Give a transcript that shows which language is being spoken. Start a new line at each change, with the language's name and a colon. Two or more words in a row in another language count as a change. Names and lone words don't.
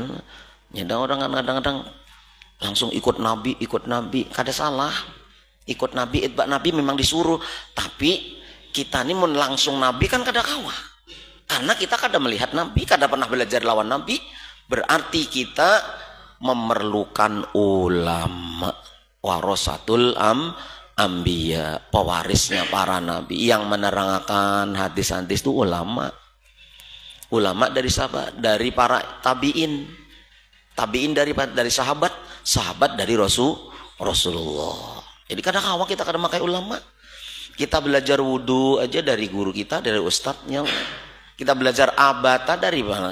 Banjar: Ada orang kadang-kadang langsung ikut nabi kada salah, ikut nabi, itba nabi memang disuruh, tapi kita ini mun langsung nabi kan kada kawa, karena kita kada melihat nabi, kada pernah belajar lawan nabi.
Indonesian: Berarti kita memerlukan ulama,
Arabic: ورثة الأنبياء,
Indonesian: pewarisnya para nabi, yang menerangkan hadis-hadis itu ulama. Ulama dari siapa? Dari para tabiin. Tabiin dari sahabat, sahabat dari Rasulullah. Jadi kadang-kadang kita kadang pakai ulama. Kita belajar wudu aja dari guru kita, dari ustadz yang kita belajar abata dari mana?